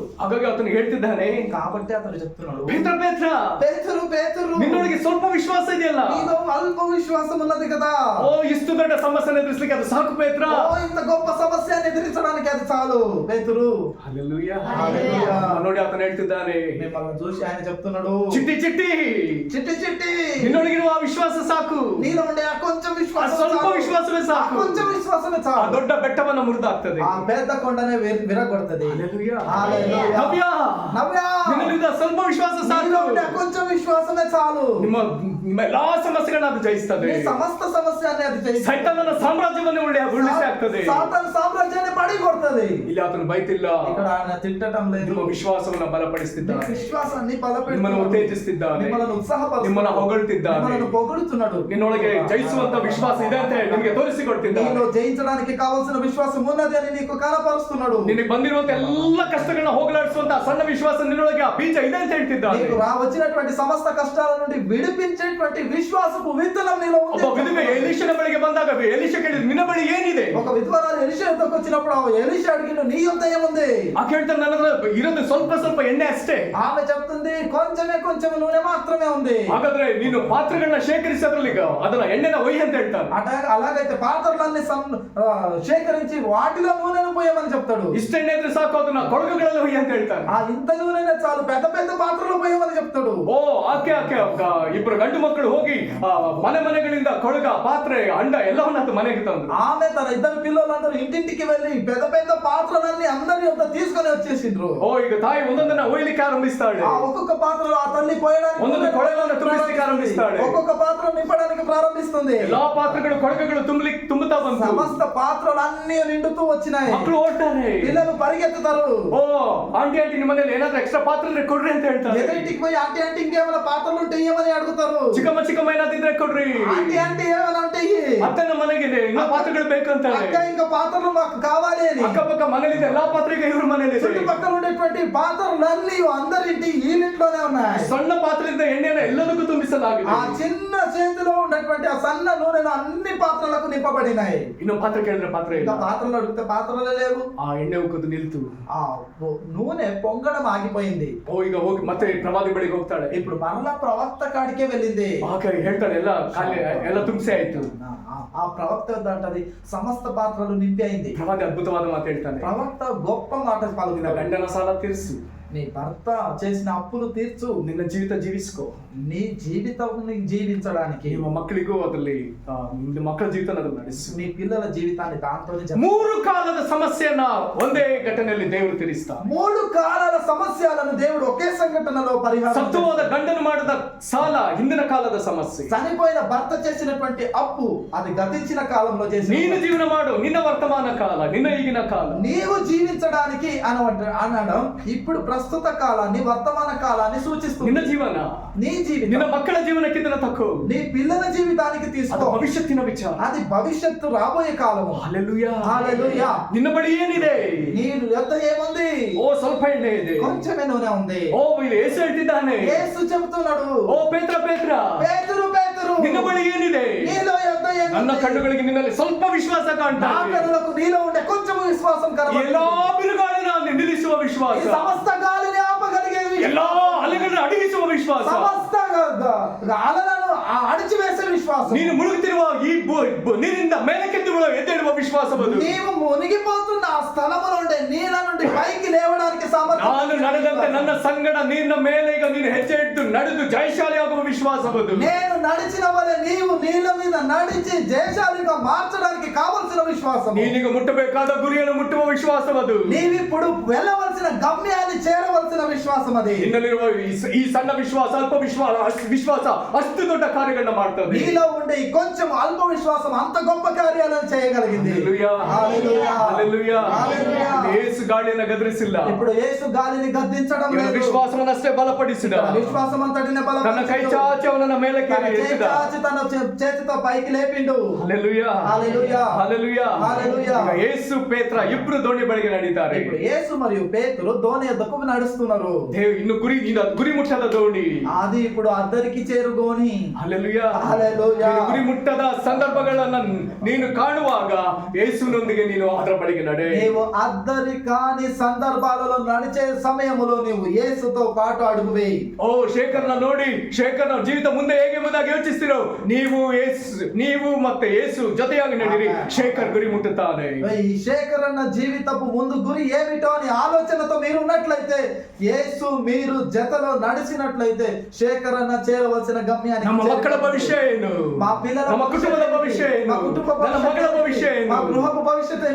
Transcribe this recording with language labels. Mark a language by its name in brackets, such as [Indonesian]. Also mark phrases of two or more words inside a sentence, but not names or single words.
[Kannada] ಹಾಗಾಗಿ ಆತನು ಹೇಳ್ತಿದ್ದಾನೆ, [Telugu] కాబట్టి అతను చెప్తున్నాడు, [Kannada] ಪೇತ್ರ [Telugu] పేతురు పేతురు, [Kannada] ನಿನ್ನೊಳಗೆ ಸ್ವಲ್ಪ ವಿಶ್ವಾಸ ಇದೆಯಲ್ಲ, [Telugu] నీలో అల్ప విశ్వాసం ఉన్నది కదా. [Kannada] ಓ ಇಷ್ಟು ದೊಡ್ಡ ಸಮಸ್ಯೆಯನ್ನು ಎದುರಿಸಲಿಕ್ಕೆ ಅದು ಸಾಕು ಪೇತ್ರ. [Telugu] ఓ ఇంత గొప్ప సమస్యను ఎదిరించడానికి అది చాలు పేతురు. హల్లెలూయా. హల్లెలూయా. [Kannada] ನೋಡಿ ಆತನು ಹೇಳ್ತಿದ್ದಾನೆ, [Telugu] మిమ్మల్ని చూసి ఆయన చెప్తున్నాడు, [Kannada] ಚಿಟ್ಟಿ ಚಿಟ್ಟಿ [Telugu] చిట్టి చిట్టి, [Kannada] ನಿನ್ನೊಳಗಿರುವ ಆ ವಿಶ್ವಾಸ ಸಾಕು, [Telugu] నీలో ఉండే ఆ కొంచెం విశ్వాసం [Kannada] ఆ ಸ್ವಲ್ಪ [Telugu] చాలు. [Kannada] ವಿಶ್ವಾಸವೇ [Telugu] ఆ [Kannada] ಸಾಕು. [Telugu] కొంచెం విశ్వాసమే [Kannada] ಆ [Telugu] చాలు. [Kannada] ದೊಡ್ಡ ಬೆಟ್ಟವನ್ನು ಮುರಿದಾಗ್ತದೆ. [Telugu] ఆ పెద్ద కొండనే విరగొడుతుంది. హల్లెలూయా. హల్లెలూయా. [Kannada] ನವ್ಯ, [Telugu] నవ్య, [Kannada] ನಿನ್ನಲ್ಲಿದ್ದ ಸ್ವಲ್ಪ ವಿಶ್ವಾಸ [Telugu] నీలో ఉండే [Kannada] ಸಾಕು. [Telugu] ఆ కొంచెం విశ్వాసమే చాలు. [Kannada] ನಿಮ್ಮ ಎಲ್ಲಾ ಸಮಸ್ಯೆಗಳನ್ನ ಅದು ಜಯಿಸ್ತದೆ. [Telugu] నీ సమస్త సమస్యని అది జయిస్తుంది. [Kannada] ಸೈತಾನನ ಸಾಮ್ರಾಜ್ಯವನ್ನು ಉರುಳಿಸಿ ಆಗ್ತದೆ. [Telugu] సాతాను సామ్రాజ్యాన్ని పడి కొడుతుంది. [Kannada] ಇಲ್ಲಿ ಆತನು ಬೈತಿಲ್ಲ, [Telugu] ఇక్కడ ఆయన తిట్టడం లేదు. [Kannada] ನಿಮ್ಮ ವಿಶ್ವಾಸವನ್ನ [Telugu] నీ [Kannada] ಬಲಪಡಿಸುತ್ತಿದ್ದಾನೆ, [Telugu] విశ్వాసాన్ని [Kannada] ನಿಮ್ಮನ್ನು [Telugu] బలపెడుతున్నాడు, [Kannada] ಉತ್ತೇಜಿಸುತ್ತಿದ್ದಾನೆ, [Telugu] నిమ్మలను ఉత్సాహపరుస్తున్నాడు, [Kannada] ನಿಮ್ಮನ್ನು ಹೊಗಳುತ್ತಿದ್ದಾನೆ, [Telugu] నిమ్మలను పొగుడుతున్నాడు. [Kannada] ನಿನ್ನೊಳಗೆ ಜಯಿಸುವಂತ ವಿಶ್ವಾಸ ಇದೆ ಅಂತ ನಿಮಗೆ ತೋರಿಸಿಕೊಡ್ತಿದ್ದಾನೆ. [Telugu] నీలో జయించడానికి కావాల్సిన విశ్వాసం ఉన్నది అని నీకు కనపరుస్తున్నాడు. [Kannada] ನಿನಗೆ ಬಂದಿರುವಂತ ಎಲ್ಲ ಕಷ್ಟಗಳನ್ನ ಹೋಗಲಾಡಿಸುವಂತ ಸಣ್ಣ ವಿಶ್ವಾಸ ನಿನ್ನೊಳಗೆ ಆ ಬೀಜ ಇದೆ ಅಂತ ಹೇಳ್ತಿದ್ದಾನೆ. [Telugu] నీకు వచ్చినటువంటి సమస్త కష్టాల నుండి విడిపించేటువంటి విశ్వాసపు విత్తనం నీలో ఉంది. [Kannada] ಒಬ್ಬ ವಿಧವೆ ಎಲೀಷನ ಬಳಿಗೆ ಬಂದಾಗ ಎಲೀಷ ಕೇಳಿದ ನಿನ್ನ ಬಳಿ ಏನಿದೆ? [Telugu] ఒక విధవరాలు ఎలీషా యొద్దకు వచ్చినప్పుడు ఎలీషా అడిగిన నీ యొద్ద ఏముంది? [Kannada] ಆಕೆ ಹೇಳ್ತಾನೆ, ನನ್ನ ಹತ್ರ ಇರೋದು ಸ್ವಲ್ಪ ಸ್ವಲ್ಪ ಎಣ್ಣೆ ಅಷ್ಟೇ. [Telugu] ఆమె చెప్తుంది, కొంచెం నూనె మాత్రమే ఉంది. [Kannada] ಹಾಗಾದ್ರೆ ನೀನು ಪಾತ್ರೆಗಳನ್ನ ಶೇಖರಿಸಿ ಅದ್ರಲ್ಲಿ ಅದನ್ನ ಎಣ್ಣೆನ ಒಯ್ಯಿ ಅಂತ ಹೇಳ್ತಾನೆ. [Telugu] అలాగైతే పాత్రలన్నీ సేకరించి వాటిలో నూనెను పోయమని చెప్తాడు. [Kannada] ಇಷ್ಟ ಎಣ್ಣೆ ಇದ್ರೆ ಸಾಕು, ಅದನ್ನ ಕೊಳಗುಗಳಲ್ಲಿ ಒಯ್ಯಿ ಅಂತ ಹೇಳ್ತಾನೆ. [Telugu] ఆ ఇంత నూనెనే చాలు, పెద్ద పెద్ద పాత్రలో పోయమని చెప్తాడు. [Kannada] ಓ ಆಕೆ ಇಬ್ಬರು ಗಂಡು ಮಕ್ಕಳು ಹೋಗಿ ಮನೆಗಳಿಂದ ಕೊಳಗ, ಪಾತ್ರೆ, ಅಂಡ ಎಲ್ಲವನ್ನ ಮನೆಗೆ ತಂದ್ರು. [Telugu] ఆమె తన ఇద్దరు పిల్లలందరూ ఇంటింటికి వెళ్ళి పెద్ద పెద్ద పాత్రలన్నీ అందరి యొక్క తీసుకొని వచ్చేసిండ్రు. [Kannada] ಓ ಈಗ ತಾಯಿ ಒಂದೊಂದನ್ನ ಒಯ್ಲಿಕ್ಕೆ ಆರಂಭಿಸ್ತಾಳೆ. [Telugu] ఆ ఒక్కొక్క పాత్రలో ఆ తల్లి పోయడానికి [Kannada] ಒಂದೊಂದು ಕೊಳಗನ್ನು ತುಂಬಿಸ್ಲಿಕ್ಕೆ ಆರಂಭಿಸ್ತಾಳೆ. [Telugu] ఒక్కొక్క పాత్ర నింపడానికి ప్రారంభిస్తుంది. [Kannada] ಎಲ್ಲಾ ಪಾತ್ರೆಗಳು ಕೊಳಗಗಳು ತುಂಬುತ್ತಾ ಬಂತು. [Telugu] సమస్త పాత్రలు అన్ని నిండుతూ వచ్చినాయి. [Kannada] ಮಕ್ಕಳು ಓಡ್ತಾರೆ, [Telugu] పిల్లలు పరిగెత్తుతారు. [Kannada] ಓ ಆಂಟಿ ನಿಮ್ಮ ಮನೇಲಿ ಏನಾದ್ರೂ ಎಕ್ಸ್ಟ್ರಾ ಪಾತ್ರೆ ಕೊಡ್ರಿ ಅಂತ ಹೇಳ್ತಾರೆ. [Telugu] ఎదురింటికి పోయి ఆంటీ ఇంకేమైనా పాత్రలు ఉంటే ఇవ్వమని అడుగుతారు. [Kannada] ಚಿಕ್ಕಮ್ಮ ಏನಾದಿದ್ರೆ ಕೊಡ್ರಿ. [Telugu] ఆంటీ ఏమైనా ఉంటే [Kannada] ಅತ್ತೆ ನಮ್ಮ ಮನೆಗೆ ಇನ್ನೂ ಪಾತ್ರೆಗಳು ಬೇಕಂತಾರೆ. [Telugu] అక్క ఇంకా పాత్రలు మాకు కావాలి అని. [Kannada] ಅಕ್ಕಪಕ್ಕ ಮನೇಲಿದೆ ಎಲ್ಲಾ ಪಾತ್ರೆಗೆ ಇವ್ರ ಮನೇಲಿ [Telugu] చుట్టుపక్కల ఉండేటువంటి పాత్రలన్నీ అందరింటి ఈ ఇంట్లోనే ఉన్నాయి. [Kannada] ಸಣ್ಣ ಪಾತ್ರೆಯಿಂದ ಎಣ್ಣೆನ ಎಲ್ಲದಕ್ಕೂ ತುಂಬಿಸಲಾಗಿದೆ. [Telugu] ఆ చిన్న చేతిలో ఉన్నటువంటి ఆ సన్న నూనెను అన్ని పాత్రలకు నింపబడినాయి. [Kannada] ಇನ್ನು ಪಾತ್ರೆ ಕೇಳಿದ್ರೆ ಪಾತ್ರೆ ಇಲ್ಲ. [Telugu] ఇంకా పాత్రలు అడిగితే పాత్రలే లేవు. [Kannada] ಆ ಎಣ್ಣೆ ಉಕ್ಕದು ನಿಲ್ತು. [Telugu] ఆ నూనె పొంగడం ఆగిపోయింది. [Kannada] ಓ ಈಗ ಹೋಗಿ ಮತ್ತೆ ಪ್ರವಾದಿ ಬಳಿಗೆ ಹೋಗ್ತಾಳೆ. [Telugu] ఇప్పుడు మరలా ప్రవక్త కాడికే వెళ్ళింది. [Kannada] ಆಕೆ ಹೇಳ್ತಾಳೆ, ಎಲ್ಲ ತುಂಬಿಸಿ ಆಯ್ತು. [Telugu] ఆ ప్రవక్త అంటది సమస్త పాత్రలు నింపి అయింది. [Kannada] ಪ್ರವಾದಿ ಅದ್ಭುತವಾದ ಮಾತು ಹೇಳ್ತಾನೆ, [Telugu] ప్రవక్త గొప్ప మాట [Kannada] ನಿನ್ನ [Telugu] పలుకుతాడు. [Kannada] ಗಂಡನ ಸಾಲ ತೀರಿಸು, [Telugu] నీ భర్త చేసిన అప్పులు తీర్చు. [Kannada] ನಿನ್ನ ಜೀವಿತ ಜೀವಿಸ್ಕೋ. [Telugu] నీ జీవితం జీవించడానికి [Kannada] ನಿಮ್ಮ ಮಕ್ಕಳಿಗೂ ಅದರಲ್ಲಿ ನಿಮ್ಮ ಮಕ್ಕಳ ಜೀವಿತ ನಡೆಸು. [Telugu] నీ పిల్లల జీవితాన్ని దాంతోనే [Kannada] ಮೂರು ಕಾಲದ ಸಮಸ್ಯೆಯನ್ನ ಒಂದೇ ಘಟನೆಯಲ್ಲಿ ದೇವರು ತೀರಿಸ್ತಾನೆ. [Telugu] 3 కాలాల సమస్యలను దేవుడు ఒకే సంఘటనలో పరిహారం. [Kannada] ಸತ್ತುವಾದ ಗಂಡನು ಮಾಡಿದ ಸಾಲ ಹಿಂದಿನ ಕಾಲದ ಸಮಸ್ಯೆ. [Telugu] చనిపోయిన భర్త చేసినటువంటి అప్పు అది గతించిన కాలంలో చేసిన. [Kannada] ನೀನು ಜೀವನ ಮಾಡು, ನಿನ್ನ ವರ್ತಮಾನ ಕಾಲ, ನಿನ್ನ ಈಗಿನ ಕಾಲ. [Telugu] నీవు జీవించడానికి అనడం ఇప్పుడు ప్రస్తుత కాలాన్ని వర్తమాన కాలాన్ని సూచిస్తుంది. [Kannada] ನಿನ್ನ ಜೀವನ, [Telugu] నీ జీవితం, [Kannada] ನಿನ್ನ ಮಕ್ಕಳ ಜೀವನಕ್ಕಿಂತ ತಕ್ಕೋ, [Telugu] నీ పిల్లల జీవితానికి [Kannada] ಅದು [Telugu] తీసుకో. [Kannada] ಭವಿಷ್ಯತ್ತಿನ ವಿಚಾರ. [Telugu] అది భవిష్యత్తు రాబోయే కాలము. హల్లెలూయా, హల్లెలూయా. [Kannada] ನಿನ್ನ ಬಳಿ ಏನಿದೆ? [Telugu] నీ యొద్ద ఏముంది? [Kannada] ಓ ಸ್ವಲ್ಪ ಎಣ್ಣೆ ಇದೆ, [Telugu] కొంచెమే నూనె ఉంది. [Kannada] ಓ ಇಲ್ಲಿ యేసు ಹೇಳ್ತಿದ್ದಾನೆ, [Telugu] యేసు చెబుతున్నాడు, [Kannada] ಓ ಪೇತ್ರ ಪೇತ್ರ, [Telugu] పేతురు [Kannada] ನಿನ್ನ ಬಳಿ ಏನಿದೆ? [Telugu] నీలో యొద్ద ఏముంది? [Kannada] ನನ್ನ ಕಣ್ಣುಗಳಿಗೆ ನಿನ್ನಲ್ಲಿ ಸ್ವಲ್ಪ ವಿಶ್ವಾಸ ಕಾಣ್ತಾ [Telugu] నా [Kannada] ಇದೆ. [Telugu] కనులకు నీలో ఉండే కొంచెం విశ్వాసం కనబడుతుంది. [Kannada] ಎಲ್ಲಾ ಬಿರುಗಾಳಿನ ನಿಲ್ಲಿಸುವ [Telugu] ఈ [Kannada] ವಿಶ್ವಾಸ, [Telugu] సమస్త గాలిని ఆపగలిగే [Kannada] ಎಲ್ಲಾ [Telugu] విశ్వాసం, [Kannada] ಅಲೆಗಳನ್ನು ಅಡಗಿಸುವ ವಿಶ್ವಾಸ, [Telugu] సమస్త అలలను అణిచివేసే విశ్వాసం, [Kannada] ನೀನು ಮುಳುಗುತ್ತಿರುವ ಈ ನೀರಿನಿಂದ ಮೇಲಕ್ಕೆದ್ದು ಎದ್ದೇಳುವ ವಿಶ್ವಾಸವನ್ನು, [Telugu] నీవు మునిగిపోతున్న ఆ స్థలములో ఉండే నీళ్ళ నుండి పైకి లేవడానికి సామర్థ్యం, [Kannada] ನಾನು ನಡೆದಂತೆ ನನ್ನ ಸಂಗಡ ನಿನ್ನ ಮೇಲೆ ಈಗ ನೀನು ಹೆಜ್ಜೆ ಇಟ್ಟು ನಡೆದು ಜಯಶಾಲಿಯಾಗುವ ವಿಶ್ವಾಸವನ್ನು, [Telugu] నేను నడిచిన వలె నీవు నీళ్ళ మీద నడిచి జయశాలిగా మార్చడానికి కావలసిన విశ్వాసం, [Kannada] ನೀನೀಗ ಮುಟ್ಟಬೇಕಾದ ಗುರಿಯನ್ನು ಮುಟ್ಟುವ ವಿಶ್ವಾಸವದು, [Telugu] నీవిప్పుడు వెళ్ళవలసిన గమ్యాన్ని చేరవలసిన విశ్వాసం అది. [Kannada] ನಿನ್ನಲ್ಲಿರುವ ಈ ಸಣ್ಣ ವಿಶ್ವಾಸ, ಅಲ್ಪ ವಿಶ್ವಾಸ ಅಷ್ಟು ದೊಡ್ಡ ಕಾರ್ಯಗಳನ್ನ ಮಾಡ್ತದೆ. [Telugu] నీలో ఉండే ఈ కొంచెం అల్ప విశ్వాసం అంత గొప్ప కార్యాలను చేయగలిగింది. హల్లెలూయా, హల్లెలూయా, హల్లెలూయా. హల్లెలూయా. [Kannada] యేసు ಗಾಳಿಯನ್ನು ಗದರಿಸಿಲ್ಲ, [Telugu] ఇప్పుడు యేసు గాలిని గద్దించడం [Kannada] ಇವನ [Telugu] లేదు. [Kannada] ವಿಶ್ವಾಸವನ್ನಷ್ಟೇ ಬಲಪಡಿಸಿದ, [Telugu] విశ్వాసం అంతటిని [Kannada] ತನ್ನ ಕೈ ಚಾಚಿ ಅವನನ್ನ ಮೇಲಕ್ಕೆ [Telugu] తన చేయి [Kannada] ಎತ್ತಿದ. [Telugu] చాచి తన చేతితో పైకి లేపిండు. హల్లెలూయా, హల్లెలూయా, హల్లెలూయా, హల్లెలూయా. [Kannada] ಈಗ ಯೇಸು ಪೇತ್ರ ಇಬ್ರು ದೋಣಿ ಬಳಿಗೆ ನಡೀತಾರೆ. [Telugu] ఇప్పుడు యేసు మరియు పేతురు దోణి యొద్దకు నడుస్తున్నారు. [Kannada] ಇನ್ನು ಗುರಿ ಮುಟ್ಟದ ದೋಣಿ, [Telugu] అది ఇప్పుడు అద్దరికి చేరుకోని. [Kannada] ಹಲ್ಲೆಲೂಯಾ, [Telugu] హల్లెలూయా. [Kannada] ನೀನು ಗುರಿ ಮುಟ್ಟದ ಸಂದರ್ಭಗಳನ್ನ ನೀನು ಕಾಣುವಾಗ ಯೇಸುವಿನೊಂದಿಗೆ ನೀನು ಅದರ ಬಳಿಗೆ ನಡೆ. [Telugu] నీవు అద్దరి కాని సందర్భాలలో నడిచే సమయములో నీవు యేసుతో పాటు అడుగు వేయి. [Kannada] ಓ ಶೇಖರ್ನ ನೋಡಿ, ಶೇಖರ್ನ ಜೀವಿತ ಮುಂದೆ ಹೇಗೆ ಎಂಬುದಾಗಿ ಯೋಚಿಸ್ತಿರೋ, ನೀವು ಮತ್ತೆ ಯೇಸು ಜೊತೆಯಾಗಿ ನಡೀರಿ, ಶೇಖರ್ ಗುರಿ ಮುಟ್ಟುತ್ತಾನೆ. [Telugu] ఈ శేఖర్ అన్న జీవితపు ముందు గురి ఏమిటో అని ఆలోచనతో మీరు ఉన్నట్లయితే, యేసు మీరు జతలో నడిచినట్లయితే శేఖర్ అన్న చేరవలసిన గమ్యాన్ని, [Kannada] ನಮ್ಮ ಮಕ್ಕಳ ಭವಿಷ್ಯ ಏನು, [Telugu] మా పిల్లల [Kannada] ನಮ್ಮ ಕುಟುಂಬದ ಭವಿಷ್ಯ ಏನು, [Telugu] మా కుటుంబ [Kannada] ನನ್ನ ಮಗಳ ಭವಿಷ್ಯ ಏನು, [Telugu] మా గృహపు భవిష్యత్తు ఏమిటి?